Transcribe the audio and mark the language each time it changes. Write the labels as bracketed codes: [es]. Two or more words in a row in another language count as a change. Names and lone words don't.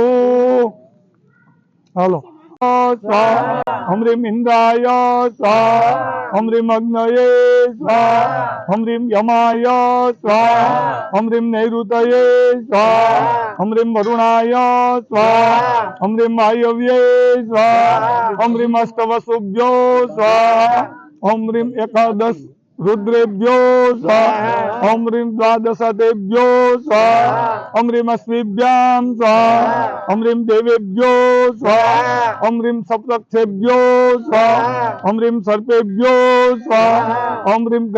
[sa] હાલો स्वाहा ओम रीम इन्द्राय स्वाहा ओम रीम अग्नये स्वाहा ओम रीम यमाय स्वाहा ओम रीम नैऋतये स्वाहा ओम रीम वरुणाय स्वाहा ओम रीम वायव्ये स्वाहा ओम रीम अष्टवसुभ्यो स्वाहा ओम रीम एकादश रुद्रेभ्यो स्वाहा ओम ह्रीं द्वादशदेभ्यो स्वाहा ओम ह्रीं अश्विभ्यां स्वाहा ओम ह्रीं देवेभ्यो स्वाहा ओम ह्रीं सप्तक्षेभ्यो स्वाहा ओम ह्रीं सर्पेभ्यो स्वाहा ओम ह्रीं